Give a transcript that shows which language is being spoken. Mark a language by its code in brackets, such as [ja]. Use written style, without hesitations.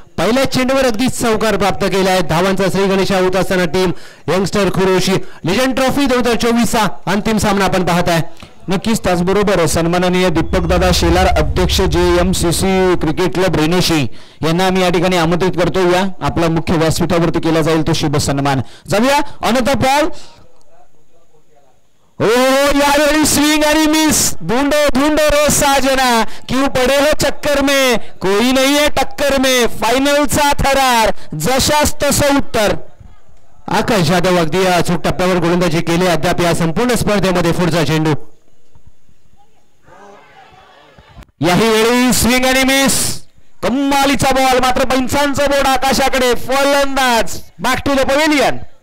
[mr] पहिल्या चेंडूवर अगदीच चौकार प्राप्त केला आहे. धावांचा श्री गणेशा होत असताना टीम यंगस्टर खुरोशी लिजंड ट्रॉफी 2024चा अंतिम सामना आपण पाहत आहे. नक्कीच त्याचबरोबर सन्माननीय दीपक दादा शेलार अध्यक्ष JMCC क्रिकेट क्लब रेणेशी यांना मी या ठिकाणी आमंत्रित करतो. या आपला मुख्य व्यासपीठावरती केला जाईल तो शुभ सन्मान. जाऊया अनंत पॉल. हो यावेळी स्विंग आणि मिस [hi] ढूंढो ढूंढो रोज साजना क्यों पड़े हो चक्कर में कोई नहीं है टक्कर में [mr] फायनलचा थरार जशास तसं उत्तर. आकाश यादव अगदी अचूक टप्प्यावर गोलंदाजी केली. अद्याप या संपूर्ण स्पर्धेमध्ये पुढचा चेंडू याही वेळी स्विंग आणि मिस कमालीचा बॉल मात्र 5चा बोर्ड आकाशाकडे फलंदाज बॅक टू द पवेलियन.